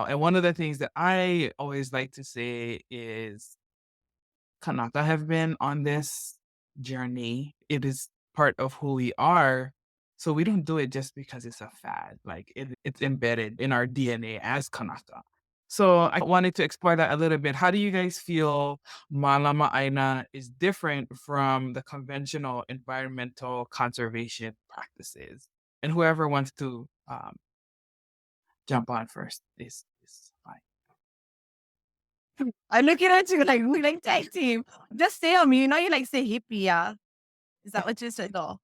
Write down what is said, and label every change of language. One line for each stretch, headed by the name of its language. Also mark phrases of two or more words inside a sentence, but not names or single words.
English: And one of the things that I always like to say is Kanaka have been on this journey. It is part of who we are. So we don't do it just because it's a fad. Like it's embedded in our DNA as Kanaka. So I wanted to explore that a little bit. How do you guys feel
Hawaiian: Malama ʻāINA
English: is different from the conventional environmental conservation practices? And whoever wants to jump on first is fine. I'm looking at you like we like tag team. Just say on me, you know you like say hippie, yeah. Is that what you said though?